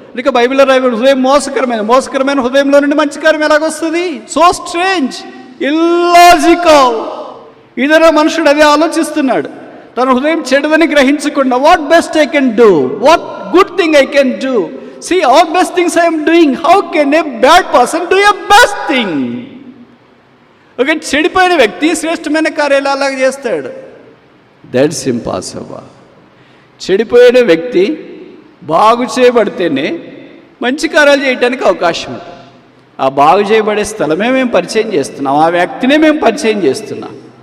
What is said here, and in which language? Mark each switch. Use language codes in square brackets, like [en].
[te] ఇక బైబిల్లో రాయబడి హృదయం మోసకరమైన హృదయంలో నుండి మంచి కార్యం ఎలాగొస్తుంది? [en] So strange, illogical. [te] ఇదర మనుషుడు అదే ఆలోచిస్తున్నాడు. తన హృదయం చెడుదని గ్రహించకుండా, [en] What best I can do, what good thing I can do. See, all best things I am doing. How can a bad person do a best thing? [te] ఒక చెడిపోయిన వ్యక్తి శ్రేష్టమైన కార్యాలు అలాగే చేస్తాడు. [en] That's impossible. [te] చెడిపోయిన వ్యక్తి బాగు చేయబడితేనే మంచి కార్యాలు చేయడానికి అవకాశం ఉంటుంది. ఆ బాగు చేయబడే స్థలమే మేము పరిచయం చేస్తున్నాం, ఆ వ్యక్తినే మేము పరిచయం చేస్తున్నాం.